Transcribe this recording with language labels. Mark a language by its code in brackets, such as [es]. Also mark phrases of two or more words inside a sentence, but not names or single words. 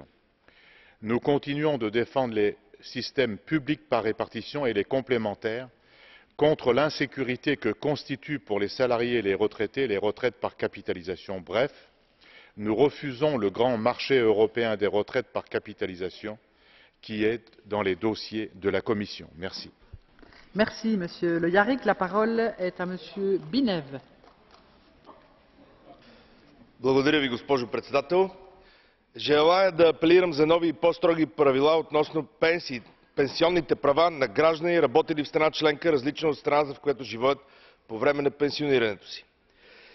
[fr] Nous continuons de défendre les systèmes publics par répartition et les complémentaires contre l'insécurité que constituent pour les salariés et les retraités les retraites par capitalisation. Bref, nous refusons le grand marché européen des retraites par capitalisation qui est dans les dossiers de la Commission. Merci. Merci, Monsieur Le Yarrick. La parole est à Monsieur Binev. [bg] Благодаря ви, госпожо председател. Желая да апелирам за нови и по-строги правила относно пенсионните права на граждани, работили в страна членка, различна от страната, в която живеят по време на пенсионирането си.